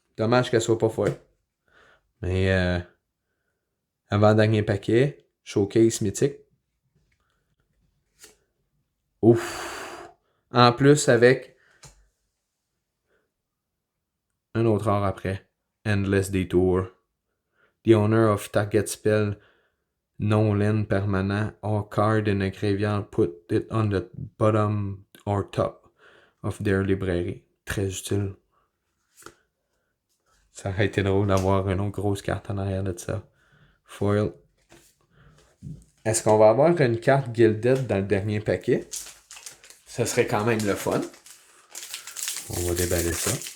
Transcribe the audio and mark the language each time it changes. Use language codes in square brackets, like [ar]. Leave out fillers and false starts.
[fr] Dommage qu'elle soit pas folle. Mais avant-dernier paquet. Showcase mythique. Ouf! En plus, avec un autre art après. Endless Detour. [en] The owner of target spell non-land permanent or card in a graveyard put it on the bottom or top of their librairie. [fr] Très utile. Ça aurait été drôle d'avoir une autre grosse carte en arrière de ça. Foil. Est-ce qu'on va avoir une carte Gilded dans le dernier paquet? Ça serait quand même le fun. On va déballer ça.